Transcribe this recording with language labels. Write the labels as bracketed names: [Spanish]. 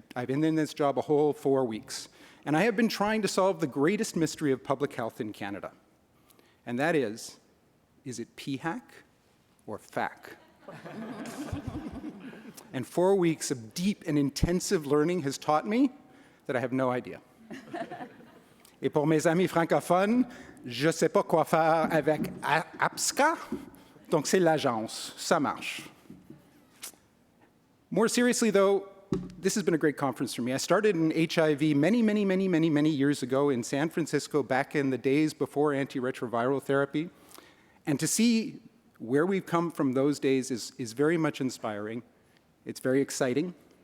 [English] I've been in this job a whole 4 weeks, and I have been trying to solve the greatest mystery of public health in Canada. And that is it PHAC or FAC? And 4 weeks of deep and intensive learning has taught me that I have no idea. [French] Et pour mes amis francophones, je sais pas quoi faire avec HIVST. Donc c'est l'agence, ça marche. [English] More seriously though, this has been a great conference for me. I started in HIV many years ago in San Francisco back in the days before antiretroviral therapy. And to see where we've come from those days is very much inspiring. It's very exciting.